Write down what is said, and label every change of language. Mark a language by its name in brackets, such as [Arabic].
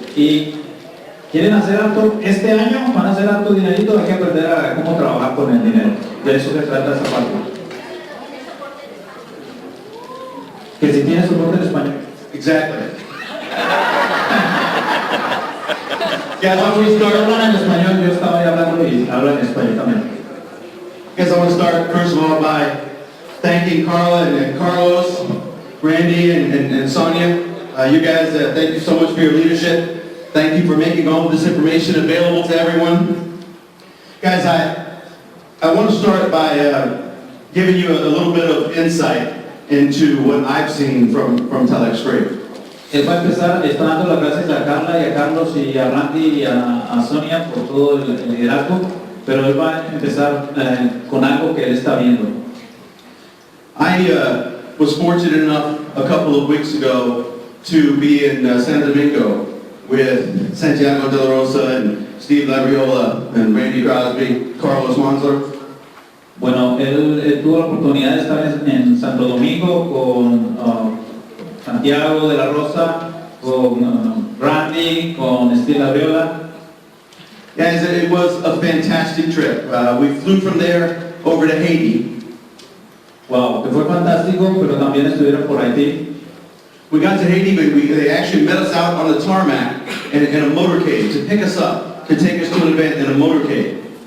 [Spanish] Y quieren hacer alto, este año van a hacer alto dinerito, hay que aprender a cómo trabajar con el dinero. De eso se trata esta parte. Que si tiene soporte en español. [English] Exactly. Guys, I want to [Spanish] Hablan [English] start. [Spanish] en español, yo estaba ahí hablando y hablan en español también. [English] Guys, I want to start first of all by thanking Carla and Carlos, Randy and Sonia. You guys, thank you so much for your leadership. Thank you for making all of this information available to everyone. Guys, I want to start by giving you a little bit of insight into what I've seen from TelexFREE. [Spanish] Él va a empezar, está dando las gracias a Carla y a Carlos y a Randy y a Sonia por todo el liderazgo, pero él va a empezar con algo que él está viendo. [English] I was fortunate enough a couple of weeks ago to be in San Domingo with Santiago de la Rosa and Steve Labriola and Randy Crosby, Carlos Manzler. [Spanish] Bueno, él tuvo la oportunidad de estar en Santo Domingo con Santiago de la Rosa, con Randy, con Steve Labriola. [English] Guys, it was a fantastic trip. We flew from there over to Haiti. [Spanish] Wow, que fue fantástico, pero también estuvieron por Haití. [English] We got to Haiti, but they actually met us out on the tarmac in a motorcade to pick us up, to take us to an event in a motorcade.